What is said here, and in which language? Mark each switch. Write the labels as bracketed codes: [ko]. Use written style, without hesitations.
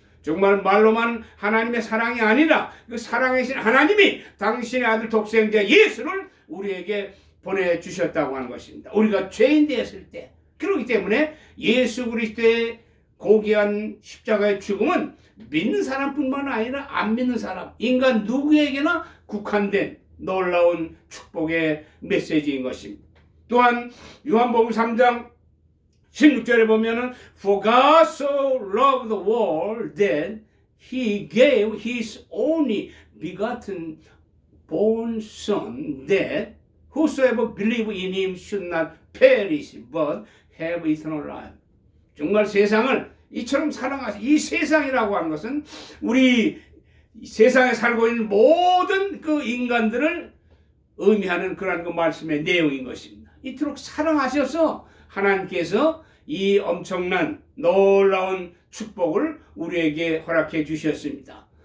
[ko] 정말 말로만 하나님의 사랑이 아니라 그 사랑이신 하나님이 당신의 아들 독생자 예수를 우리에게 보내주셨다고 하는 것입니다. 우리가 죄인 되었을 때. 그렇기 때문에 예수 그리스도의 고귀한 십자가의 죽음은 믿는 사람뿐만 아니라 안 믿는 사람, 인간 누구에게나 국한된 놀라운 축복의 메시지인 것입니다. 또한 요한복음 3장 16절에 보면은 [en] For God so loved the world that He gave His only begotten born Son, that whosoever believe in Him should not perish but have eternal life. [ko] 정말 세상을 이처럼 사랑하시, 이 세상이라고 하는 것은 우리 세상에 살고 있는 모든 그 인간들을 의미하는 그런 그 말씀의 내용인 것입니다. 이토록 사랑하셔서 하나님께서 이 엄청난 놀라운 축복을 우리에게 허락해 주셨습니다.